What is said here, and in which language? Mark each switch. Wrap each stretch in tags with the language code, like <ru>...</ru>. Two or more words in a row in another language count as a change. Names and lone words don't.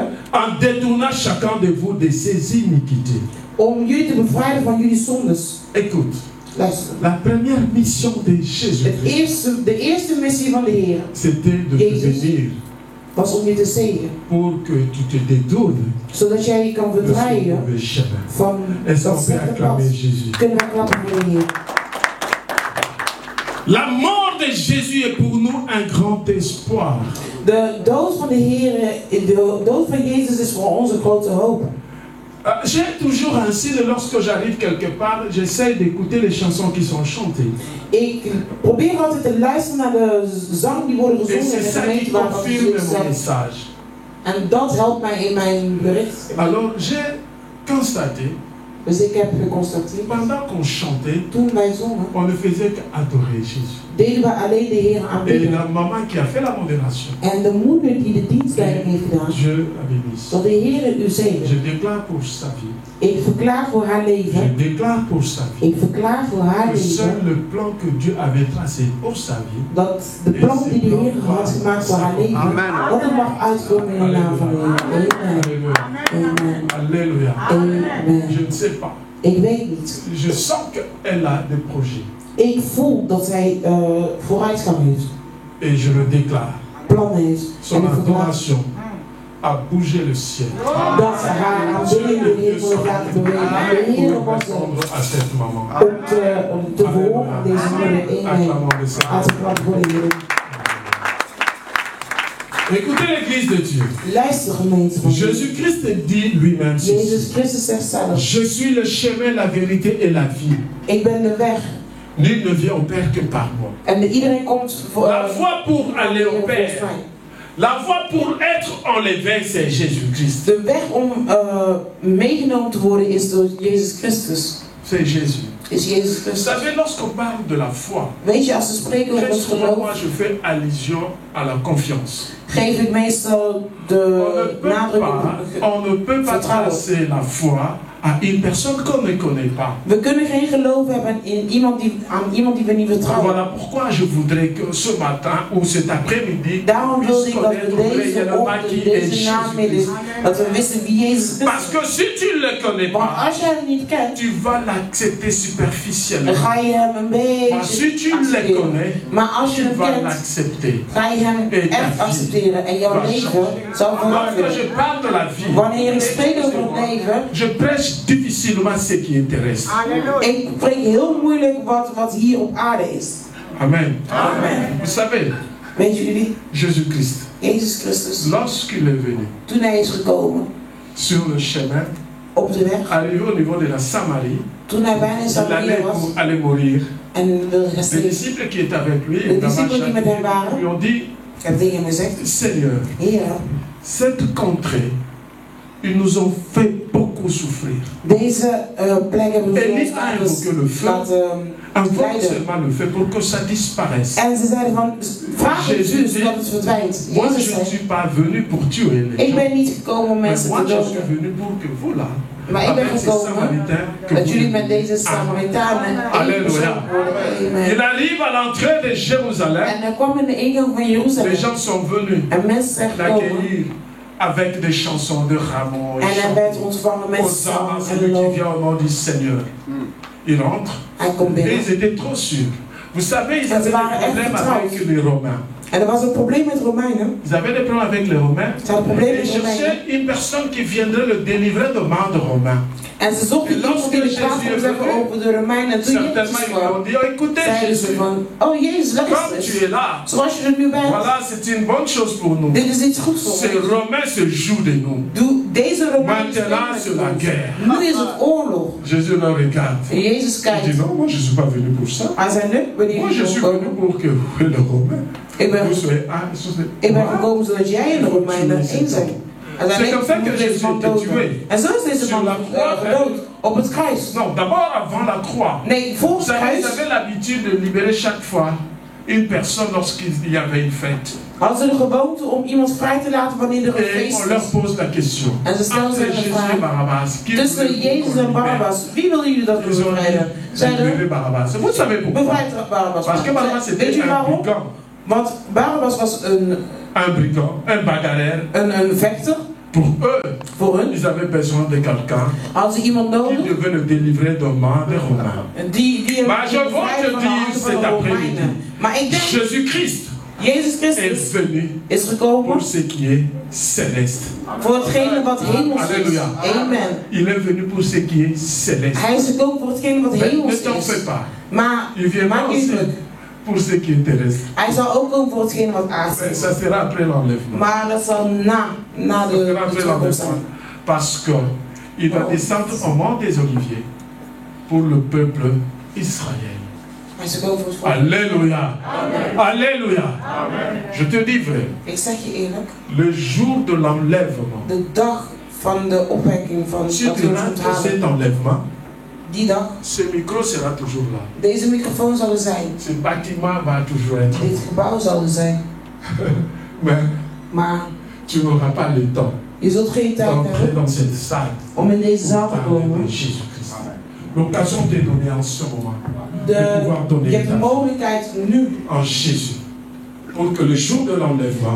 <fr>en détournant chacun de vous de ses iniquités.</fr> <nl>Om jullie te bevrijden van jullie zondes.</nl> <fr>Écoute,</fr> <nl>Luister.</nl> <fr>la première mission de Jésus-Christ,</fr> <nl>De eerste missie van de Heer</nl> <fr>c'était de te</fr> <nl>Jezus.</nl> <fr>bénir</fr> <nl>was om je te zegenen.</nl> <fr>pour que tu te détournes</fr> <nl>Zodat jij je kan</nl> <fr>de ce</fr> <nl>verdraaien</nl> <fr>mauvais chemin.</fr> <nl>van</nl> <fr>Est-ce</fr> <nl>dat</nl> <fr>qu'on peut</fr> <nl>slechte pad.</nl> <fr>acclamer Jésus?</fr> <nl>Kunnen we klappen voor de Heer.</nl> <fr>La mort de Jésus est pour nous un grand espoir.</fr> <nl>De dood van de Heer, de dood van Jezus is voor ons een grote hoop.</nl> <fr>J'ai toujours ainsi, lorsque j'arrive quelque part, j'essaie d'écouter les chansons qui sont chantées.</fr> <nl>Ik probeer altijd te luisteren naar de zang die worden</nl> <fr>Et</fr> <nl>gezongen in</nl> <fr>c'est</fr> <nl>de</nl> <fr>ça qui</fr> <nl>gemeente waar</nl> <fr>confirme</fr> <nl>we</nl> <fr>mon</fr> <nl>zijn.</nl> <fr>message.</fr> <nl>En dat helpt mij in mijn bericht.</nl> <fr>Alors j'ai constaté,</fr> <nl>Dus ik heb geconstateerd,</nl> <fr>pendant qu'on chantait,</fr> <nl>toen wij zongen,</nl> <fr>on ne faisait qu'adorer Jésus.</fr> <nl>deden we alleen de Heer</nl> <fr>Et</fr> <nl>aanbidden.</nl> <fr>la maman qui a fait la modération,</fr> <nl>En de moeder die de dienstleiding heeft gedaan,</nl> <fr>Dieu a béni.</fr> <nl>dat de Heer u zegen.</nl> <fr>Je déclare pour sa vie.</fr> <nl>Ik verklaar voor haar</nl> <fr>Je</fr> <nl>leven.</nl> <fr>déclare pour sa vie.</fr> <nl>Ik verklaar voor haar</nl> <fr>Que seul</fr> <nl>leven</nl> <fr>le plan que Dieu avait tracé pour sa vie,</fr> <nl>dat de plan die de Heer had gemaakt voor haar leven, dat het mag uitkomen in de naam van de Heer.</nl> <fr>Amen. Alléluia. Amen. Alléluia. Amen. Je ne sais pas.</fr> <nl>Ik weet niet.</nl> <fr>Je sens qu'elle a des projets.</fr> <nl>Ik voel dat zij vooruitgang heeft,</nl> <fr>Et je le déclare.</fr> <nl>plannen heeft.</nl> <fr>Son</fr> <nl>En ik verklaar</nl> <fr>adoration a bougé le ciel.</fr> <nl>dat ze haar aanbidding de Heer wil laten bewegen. En de Heer</nl> <fr>Pour</fr> <nl>was</nl> <fr>répondre à cette maman.</fr> <nl>om te verhoren aan deze moeder.</nl> <fr>Amen. Acclamons le Seigneur.</fr> <nl>Laten we klappen voor de Heer.</nl> <fr>Écoutez l'église de Dieu.</fr> <nl>Luister gemeente van Heer.</nl> <fr>Jésus-Christ dit lui-même ceci.</fr> <nl>Jezus Christus zegt zelf,</nl> <fr>Je suis le chemin, la vérité et la vie.</fr> <nl>ik ben de weg.</nl> <fr>Nul ne vient au Père que par moi.</fr> <nl>En iedereen komt voor</nl> <fr>La voie pour aller au Père,</fr> <nl>volgens mij.</nl> <fr>la voie pour être enlevé, c'est Jésus-Christ.</fr> <nl>De weg om meegenomen te worden is door Jezus Christus.</nl> <fr>C'est Jésus.</fr> <nl>Is Jezus</nl> <fr>Vous</fr> <nl>Christus.</nl> <fr>savez, lorsqu'on parle de la foi,</fr> <nl>Weet je, als we spreken over</nl> <fr>très</fr> <nl>ons</nl> <fr>souvent, moi,</fr> <nl>geloof,</nl> <fr>je fais allusion à la confiance.</fr> <nl>geef ik meestal</nl> <fr>On ne</fr> <nl>de</nl> <fr>peut</fr> <nl>nadruk</nl> <fr>pas,</fr> <nl>op</nl> <fr>on ne peut pas</fr> <nl>vertrouwen.</nl> <fr>tracer la foi à une personne qu'on ne connaît pas.</fr> <nl>We kunnen geen geloof hebben in iemand die we niet vertrouwen.</nl> <fr>Voilà pourquoi je voudrais que ce matin ou cet après-midi,</fr> <nl>Daarom wilde ik dat we</nl> <fr>connaître</fr> <nl>deze</nl> <fr>réellement</fr> <nl>ochtend,</nl> <fr>qui est</fr> <nl>deze namiddag,</nl> <fr>Jésus-Christ.</fr> <nl>dat we wisten wie Jezus</nl> <fr>Parce</fr> <nl>Christus</nl> <fr>que</fr> <nl>is.</nl> <fr>si tu ne le connais</fr> <nl>Want</nl> <fr>pas,</fr> <nl>als je hem niet kent,</nl> <fr>tu vas l'accepter</fr> <nl>dan</nl> <fr>superficiellement.</fr> <nl>ga je hem een</nl> <fr>Maar si</fr> <nl>beetje</nl> <fr>tu le</fr> <nl>accepteren.</nl> <fr>connais,</fr> <nl>Maar als je</nl> <fr>tu</fr> <nl>hem</nl> <fr>vas</fr> <nl>kent,</nl> <fr>l'accepter.</fr> <nl>ga je hem echt accepteren. En jouw leven zal</nl> <fr>Lorsque</fr> <nl>veranderen.</nl> <fr>je parle de la vie,</fr> <nl>Wanneer ik spreek over het leven,</nl> <fr>je prêche difficilement ce qui intéresse.</fr> <nl>ik spreek heel moeilijk wat hier op aarde is.</nl> <fr>Amen. Amen. Vous savez,</fr> <nl>Weet jullie,</nl> <fr>Jésus-Christ,</fr> <nl>Jezus Christus,</nl> <fr>lorsqu'il est venu</fr> <nl>toen hij is gekomen</nl> <fr>sur le chemin,</fr> <nl>op de weg,</nl> <fr>arrivé au niveau de la Samarie,</fr> <nl>toen hij bijna in</nl> <fr>il</fr> <nl>Samaria</nl> <fr>allait</fr> <nl>was</nl> <fr>pour aller mourir.</fr> <nl>en wilde gaan</nl> <fr>Les</fr> <nl>sterven,</nl> <fr>disciples qui étaient avec lui,</fr> <nl>De discipelen die met hem waren.</nl> <fr>lui ont dit,</fr> <nl>heb tegen hem gezegd,</nl> <fr>Seigneur,</fr> <nl>Heer,</nl> <fr>cette contrée, ils nous ont fait beaucoup souffrir.</fr> <nl>deze plek hebben we</nl> <fr>Elie</fr> <nl>ons</nl> <fr>a</fr> <nl>ouders</nl> <fr>invoqué le feu.</fr> <nl>laten</nl> <fr>Invoque</fr> <nl>lijden.</nl> <fr>seulement le fait pour que ça disparaisse.</fr> <nl>En ze zeiden van, vraag het</nl> <fr>Jésus</fr> <nl>vuur</nl> <fr>dit,</fr> <nl>zodat het verdwijnt.</nl> <fr>Moi,</fr> <nl>Jezus</nl> <fr>je ne</fr> <nl>zei,</nl> <fr>suis pas venu pour tuer les</fr> <nl>ik</nl> <fr>gens,</fr> <nl>ben niet gekomen om</nl> <fr>mais</fr> <nl>mensen</nl> <fr>moi,</fr> <nl>te</nl> <fr>je suis</fr> <nl>doden.</nl> <fr>venu pour que vous, là,</fr> <nl>Maar ik ben</nl> <fr>avec ces</fr> <nl>gekomen</nl> <fr>Samaritains, que</fr> <nl>dat</nl> <fr>vous</fr> <nl>jullie met</nl> <fr>aidiez.</fr> <nl>deze Samaritanen één</nl> <fr>Alléluia.</fr> <nl>persoon worden.</nl> <fr>Amen. Il arrive à l'entrée de Jérusalem,</fr> <nl>En hij kwam in de ingang van Jeruzalem.</nl> <fr>les gens sont venus</fr> <nl>En mensen zijn gekomen.</nl> <fr>l'accueillir avec des chansons de Ramon.</fr> <nl>En hij werd ontvangen met</nl> <fr>Hosanna,</fr> <nl>zang</nl> <fr>celui</fr> <nl>en</nl> <fr>qui</fr> <nl>lof.</nl> <fr>vient au nom du Seigneur. Il rentre</fr> <nl>Hij komt</nl> <fr>et</fr> <nl>binnen.</nl> <fr>ils étaient trop sûrs. Vous savez, ils Ça avaient se des</fr> <nl>waren echt</nl> <fr>problèmes</fr> <nl>vertrouwd.</nl> <fr>avec les Romains.</fr> <nl>En er was een probleem met Romeinen.</nl> <fr>Ils avaient des problèmes avec les Romains.</fr> <nl>Ze hadden problemen</nl> <fr>Ils</fr> <nl>met Romeinen.</nl> <fr>cherchaient une personne qui viendrait le délivrer de main de Romains.</fr> <nl>En ze zochten En iemand die de</nl> <fr>lorsque</fr> <nl>plaats kon</nl> <fr>Jésus</fr> <nl>zeggen</nl> <fr>est venu,</fr> <nl>over de Romeinen. En toen</nl> <fr>Certainement,</fr> <nl>Jezus</nl> <fr>ils lui</fr> <nl>kwam,</nl> <fr>ont dit, oh, écoutez</fr> <nl>zeiden ze</nl> <fr>Jésus,</fr> <nl>van, oh Jezus,</nl> <fr>comme tu</fr> <nl>luister</nl> <fr>es</fr> <nl>eens.</nl> <fr>là,</fr> <nl>Zoals je er nu bent,</nl> <fr>voilà, c'est une bonne chose pour nous.</fr> <nl>dit is iets goeds voor</nl> <fr>Ces</fr> <nl>ons.</nl> <fr>Romains se jouent de nous.</fr> <nl>Deze Romeinen</nl> <fr>Maintenant, c'est la</fr> <nl>spreken</nl> <fr>guerre.</fr> <nl>met ons. Nu is het oorlog.</nl> <fr>Jésus le regarde.</fr> <nl>En Jezus</nl> <fr>Il</fr> <nl>kijkt.</nl> <fr>dit, non, moi je ne suis pas venu pour ça.</fr> <nl>Hij zei, nee, ben</nl> <fr>Moi, je</fr> <nl>niet</nl> <fr>suis venu</fr> <nl>gekomen.</nl> <fr>pour que vous, les Romains,</fr> <nl>Ik ben,</nl> <fr>vous soyez un.</fr> <nl>ik ben gekomen zodat jij en de Romeinen één zijn. Hij zei,</nl> <fr>C'est comme ça</fr> <nl>nee,</nl> <fr>que</fr> <nl>moet deze</nl> <fr>Jésus</fr> <nl>man</nl> <fr>était</fr> <nl>doden.</nl> <fr>tué.</fr> <nl>En zo is deze</nl> <fr>Sur</fr> <nl>man</nl> <fr>la croix,</fr> <nl>gedood. Op het kruis.</nl> <fr>Non, d'abord avant la croix.</fr> <nl>Nee, voor</nl> <fr>Vous</fr> <nl>het</nl> <fr>savez, ils</fr> <nl>kruis</nl> <fr>avaient l'habitude de libérer chaque fois une personne lorsqu'il y avait une fête.</fr> <nl>hadden ze de gewoonte om iemand vrij te laten wanneer er een</nl> <fr>Et</fr> <nl>feest</nl> <fr>on leur</fr> <nl>is.</nl> <fr>pose la question.</fr> <nl>En ze stellen</nl> <fr>Entre</fr> <nl>zich een</nl> <fr>Jésus et</fr> <nl>vraag.</nl> <fr>Barabbas, qui</fr> <nl>Tussen</nl> <fr>voulez-vous</fr> <nl>Jezus</nl> <fr>qu'on</fr> <nl>en</nl> <fr>libère?</fr> <nl>Barabbas, wie willen jullie dat we</nl> <fr>Ils ont</fr> <nl>bevrijden?</nl> <fr>dit,</fr> <nl>Zeiden,</nl> <fr>libérez Barabbas. Vous savez pourquoi?</fr> <nl>bevrijd Barabbas.</nl> <fr>Parce que Barabbas</fr> <nl>Weet</nl> <fr>était</fr> <nl>je</nl> <fr>un</fr> <nl>waarom?</nl> <fr>brigand.</fr> <nl>Want Barabbas was</nl> <fr>Un brigand, un bagarreur.</fr> <nl>een vechter.</nl> <fr>Pour eux,</fr> <nl>Voor hun</nl> <fr>ils avaient besoin de quelqu'un</fr> <nl>hadden ze iemand</nl> <fr>qui</fr> <nl>nodig</nl> <fr>devait le délivrer de main des Romains.</fr> <nl>die</nl> <fr>Maar je</fr> <nl>bevrijd</nl> <fr>wil te</fr> <nl>van de handen</nl> <fr>dire</fr> <nl>van</nl> <fr>cet</fr> <nl>de</nl> <fr>après-midi.</fr> <nl>Romeinen. Maar ik denk,</nl> <fr>Jésus-Christ</fr> <nl>Jezus</nl> <fr>est</fr> <nl>Christus</nl> <fr>venu</fr> <nl>is gekomen</nl> <fr>pour ce qui est céleste.</fr> <nl>voor hetgene wat hemels is.</nl> <fr>Alléluia. Amen. Il est venu pour ce qui est céleste.</fr> <nl>Hij is gekomen voor hetgene wat</nl> <fr>Mais ne</fr> <nl>hemels</nl> <fr>t'en</fr> <nl>is.</nl> <fr>fais pas.</fr> <nl>Maar</nl> <fr>Il viendra</fr> <nl>maak je</nl> <fr>aussi</fr> <nl>niet druk.</nl> <fr>pour ce qui est terrestre.</fr> <nl>Hij zal ook komen voor hetgene wat</nl> <fr>Mais</fr> <nl>aards</nl> <fr>ça</fr> <nl>is.</nl> <fr>sera après l'enlèvement.</fr> <nl>Maar dat zal na</nl> <fr>Ça</fr> <nl>de</nl> <fr>sera après</fr> <nl>toekomst zijn.</nl> <fr>l'enlèvement. Parce qu'il va descendre au mont des Oliviers pour le peuple Israël.</fr> <nl>Hij is gekomen voor het volk.</nl> <fr>Alléluia. Alléluia. Je te dis vrai,</fr> <nl>Ik zeg je eerlijk,</nl> <fr>le jour de l'enlèvement,</fr> <nl>de dag van de opwekking van</nl> <fr>si</fr> <nl>dat</nl> <fr>tu</fr> <nl>we ons</nl> <fr>rates</fr> <nl>onthalen,</nl> <fr>cet enlèvement,</fr> <nl>die dag,</nl> <fr>ce micro sera toujours là.</fr> <nl>deze microfoon zal er zijn.</nl> <fr>Ce bâtiment va toujours être.</fr> <nl>Dit gebouw zal er zijn.</nl> <fr>Mais</fr> <nl>Maar</nl> <fr>tu n'auras pas le temps</fr> <nl>je zult geen tijd</nl> <fr>d'entrer</fr> <nl>hebben</nl> <fr>dans cette salle</fr> <nl>om in deze zaal te</nl> <fr>pour parler</fr> <nl>komen.</nl> <fr>de Jésus-Christ. L'occasion t'est donnée en ce moment de pouvoir</fr> <nl>Je</nl> <fr>donner</fr> <nl>hebt de</nl> <fr>ta vie</fr> <nl>mogelijkheid nu,</nl> <fr>en Jésus pour que le jour de l'enlèvement,</fr>